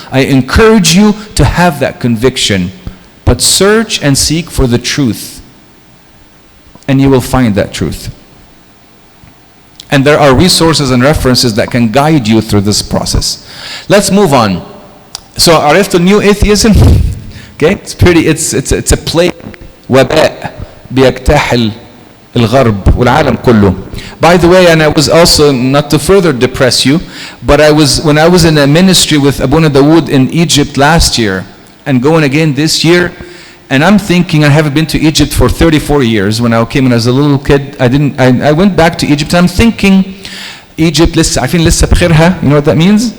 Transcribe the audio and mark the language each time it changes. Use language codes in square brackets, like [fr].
[en] I encourage you to have that conviction. But search and seek for the truth. And you will find that truth. And there are resources and references that can guide you through this process. Let's move on. So, [ar] عرفت [en] new atheism? Okay, it's a plague, [ar] وباء بيجتاح الغرب والعالم كله. [en] By the way, and I was also, not to further depress you, but when I was in a ministry with Abuna Dawood in Egypt last year, and going again this year, and I'm thinking, I haven't been to Egypt for 34 years. When I came in as a little kid, I went back to Egypt, and I'm thinking, Egypt, [ar] عارفين لسه بخيرها, [en] you know what that means?